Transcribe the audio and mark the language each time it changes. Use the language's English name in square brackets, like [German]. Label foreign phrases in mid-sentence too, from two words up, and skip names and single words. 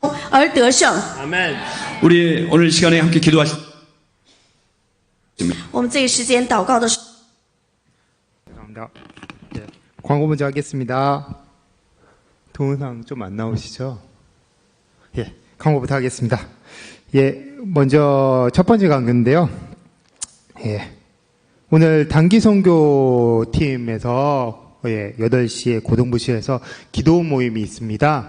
[Chinese] 而得胜。 [Korean] 아멘. 우리 오늘 시간에 함께 기도하시. [Chinese] 我们这一时间祷告的时候， [Korean] 감사합니다. 예, 광고 먼저 하겠습니다. 동영상 좀 안 나오시죠? 예, 광고부터 하겠습니다. 예, 먼저 첫 번째 강연인데요. 예, 오늘 단기 선교 팀에서 8시에 고등부시에서 기도 모임이 있습니다.